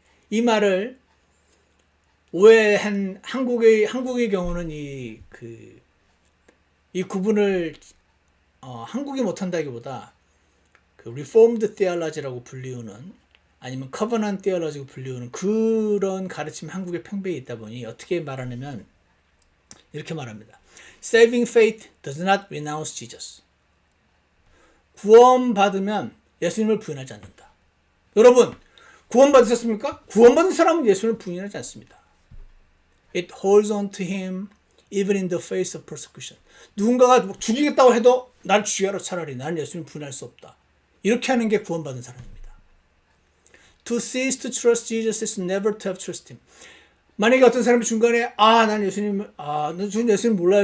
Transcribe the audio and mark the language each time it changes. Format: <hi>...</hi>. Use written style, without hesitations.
<ko>이 말을 오해한 한국의 경우는 이 구분을 한국이 못한다기보다 그 Reformed Theology라고 불리우는 아니면 Covenant Theology라고 불리우는 그런 가르침 한국에 팽배해 있다 보니 어떻게 말하냐면 이렇게 말합니다.</ko> <en>Saving faith does not renounce Jesus.</en> <ko>구원받으면 예수님을 부인하지 않는다. 여러분, 구원받으셨습니까? 구원받은 사람은 예수님을 부인하지 않습니다.</ko> <en>It holds on to him even in the face of persecution.</en> <ko>누군가가 죽이겠다고 해도 날 죽여라 차라리. 나는 예수님 부인할 수 없다. 이렇게 하는 게 구원받은 사람입니다.</ko> <en>To cease to trust Jesus is never to have trust him.</en> <ko>만약에 어떤 사람이 중간에 난 예수님 몰라요.</ko>